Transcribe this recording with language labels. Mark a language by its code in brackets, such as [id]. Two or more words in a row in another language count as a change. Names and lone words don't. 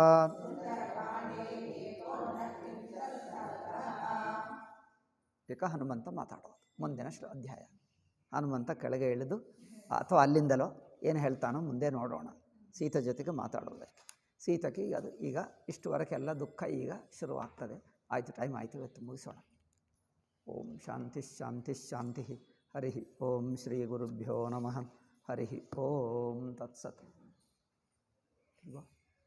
[kn] ಈಗ ಹನುಮಂತ ಮಾತಾಡೋದು ಮುಂದಿನ ಅಧ್ಯಾಯ. ಹನುಮಂತ ಕೆಳಗೆ ಇಳಿದು ಅಥವಾ ಅಲ್ಲಿಂದಲೋ ಏನು ಹೇಳ್ತಾನೋ ಮುಂದೆ ನೋಡೋಣ. ಸೀತೆ ಜೊತೆಗೆ ಮಾತಾಡೋದಕ್ಕೆ ಸೀತೆಗೆ ಈಗ ಇಷ್ಟುವರೆಗೆಲ್ಲ ದುಃಖ ಈಗ ಶುರುವಾಗ್ತದೆ. ಆಯಿತು, ಟೈಮ್ ಆಯಿತು, ಇವತ್ತು ಮುಗಿಸೋಣ. [sa] ಓಂ ಶಾಂತಿ ಶಾಂತಿ ಶಾಂತಿ. ಹರಿ ಓಂ ಶ್ರೀ ಗುರುಭ್ಯೋ ನಮಃ. ಹರಿ ಓಂ ತತ್ಸತ್.